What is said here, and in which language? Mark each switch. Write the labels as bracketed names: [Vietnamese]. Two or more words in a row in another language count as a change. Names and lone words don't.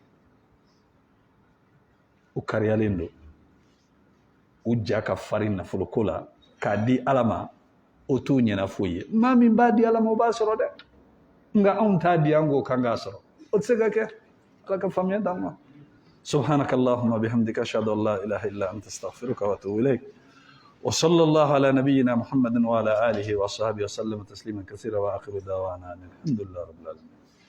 [Bambara] u kariyalen don u ja ka farin nafolo ko la k'a di ala ma o t'u ɲɛna foyi ye maa min b'a di ala ma o b'a sɔrɔ dɛ nka anw t'a di an k'o kan k'a sɔrɔ o tɛ se ka kɛ ala ka faamuya d'an ma [Arabic] سبحانك اللهم بحمدك أشهد أن لا إله إلا أنت أستغفرك وأتوب إليك وصلى الله على نبينا محمد وعلى آله وصحبه وسلم تسليما كثيرا وآخر دعوانا الحمد لله رب العالمين